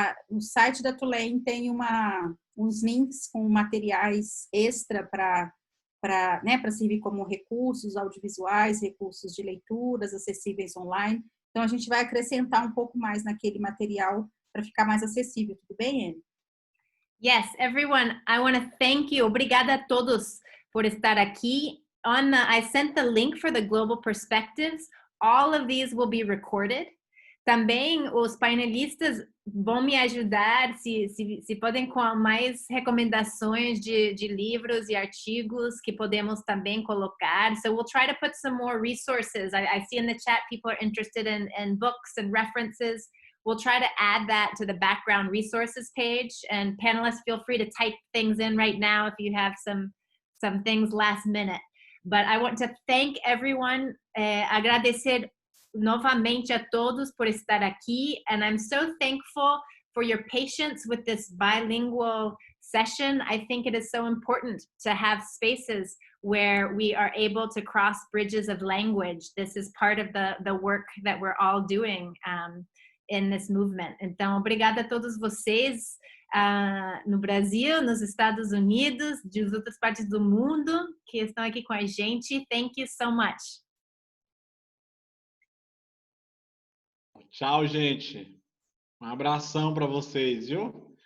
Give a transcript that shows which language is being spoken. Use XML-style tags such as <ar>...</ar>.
<pt>No site da Tulane tem uns links com materiais extra para servir como recursos audiovisuais, recursos de leituras acessíveis online. Então, a gente vai acrescentar um pouco mais naquele material para ficar mais acessível. Tudo bem, Anne?</pt> <en>Yes, everyone, I want to thank you.</en> <pt>Obrigada a todos por estar aqui.</pt> <en>I sent the link for the Global Perspectives. All of these will be recorded.</en> <pt>Também os painelistas vão me ajudar, se podem, com mais recomendações de livros e artigos que podemos também colocar.</pt> <en>So we'll try to put some more resources. I see in the chat people are interested in books and references. We'll try to add that to the background resources page. And panelists, feel free to type things in right now if you have some things last minute. But I want to thank everyone,</en> <pt>agradecer novamente a todos por estar aqui,</pt> <en>and I'm so thankful for your patience with this bilingual session. I think it is so important to have spaces where we are able to cross bridges of language. This is part of the work that we're all doing in this movement.</en> <pt>Então, obrigada a todos vocês no Brasil, nos Estados Unidos, de outras partes do mundo que estão aqui com a gente.</pt> <en>Thank you so much.</en> <pt>Tchau, gente. Um abração para vocês, viu?</pt>